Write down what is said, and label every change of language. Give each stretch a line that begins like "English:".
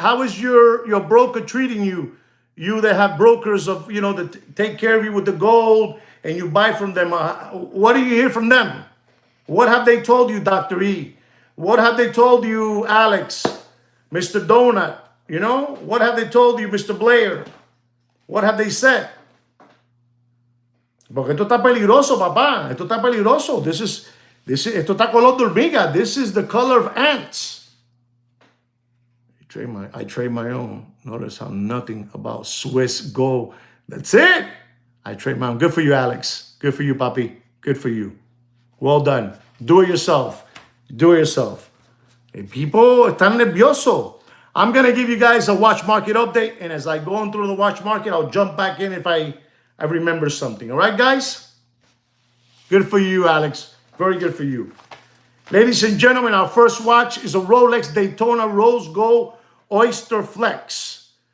English: How is your broker treating you? You that have brokers of, that take care of you with the gold and you buy from them. What do you hear from them? What have they told you, Dr. E? What have they told you, Alex? Mr. Donut? What have they told you, Mr. Blair? What have they said?
Spanish: Porque esto está peligroso, papá. Esto está peligroso. Esto está color de hormiga.
English: This is the color of ants. I trade my own. Notice how nothing about Swiss gold. That's it. I trade my own. Good for you, Alex. Good for you, papi. Good for you. Well done. Do it yourself. Hey, people están nervioso. I'm going to give you guys a watch market update. And as I go on through the watch market, I'll jump back in if I remember something. All right, guys? Good for you, Alex. Very good for you. Ladies and gentlemen, our first watch is a Rolex Daytona Rose Gold Oyster Flex.